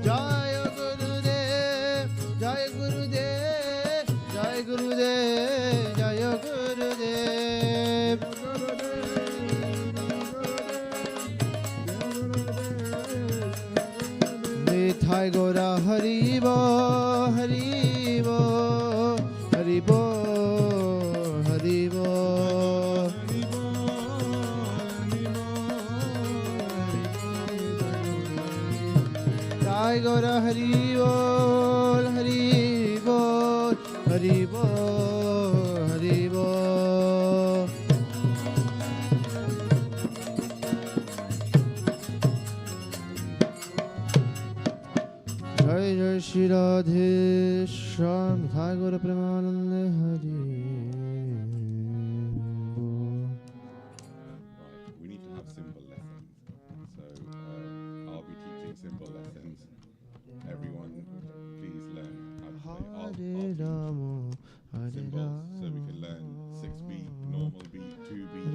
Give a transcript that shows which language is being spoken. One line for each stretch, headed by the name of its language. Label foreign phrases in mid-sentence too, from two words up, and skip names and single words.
Sanskrit: जय गुरुदेव, जय गुरुदेव, जय गुरुदेव, जय गुरुदेव.
Bangla: নিতাই গোরা হরি বো, হরি বো, হরি বো, হরি বো. জয় গোরা হরি বোল, হরি বোল, হরি বোল, হরি বোল. জয় জয় শ্রী রাধে শ্যাম থাই গোরা প্রেমানন্দে হরি বোল.
English: Right, we need to have symbol lessons. So I'll be teaching symbol lessons. Everyone, please learn how to play. I'll teach
Sanskrit: रामो, हरे
English: symbols so we can learn 6-beat, normal beat, 2-beat.